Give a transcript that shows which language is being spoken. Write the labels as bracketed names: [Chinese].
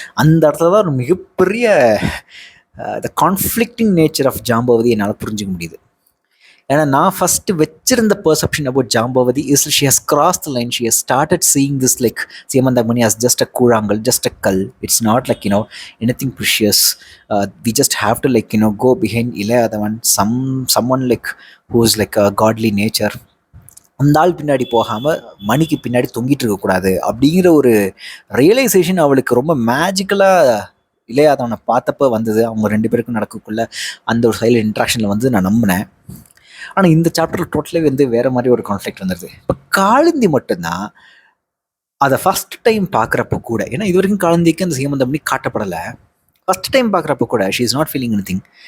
[Tamil] அந்த இடத்துல தான் ஒரு மிகப்பெரிய [English] the conflicting nature of [Tamil] ஜாம்பவதி என்னால் புரிஞ்சுக்க முடியுது. ஏன்னா நான் [English] first வச்சிருந்த perception about Jambavati is she has cross the line, she has started seeing this like Syamantamani as just a [Tamil] கூழாங்கல், [English] just a கல். It's not like anything precious. We just have to like go behind இளையாதவன், someone like who is like a godly nature. [Tamil] அந்த ஆள் பின்னாடி போகாமல் மணிக்கு பின்னாடி தொங்கிட்டு இருக்கக்கூடாது அப்படிங்கிற ஒரு ரியலைசேஷன் அவளுக்கு ரொம்ப மேஜிக்கலாக இளையாதவனை பார்த்தப்போ வந்தது. அவங்க 2 பேருக்கும் நடக்கக்குள்ள அந்த ஒரு சைலண்ட் இன்ட்ராக்ஷனில் வந்து நான் நம்பினேன். ஆனால் இந்த சாப்டரில் டோட்டலே வந்து வேறு மாதிரி ஒரு கான்ஃப்ளிக்ட் வந்துடுது. இப்போ காளிந்தி மட்டும்தான் அதை ஃபஸ்ட் டைம் பார்க்குறப்ப கூட, ஏன்னா இது வரைக்கும் காளிந்திக்கு அந்த சீமந்தமணி காட்டப்படலை, ஃபஸ்ட் டைம் பார்க்குறப்ப கூட [English] She is not feeling anything.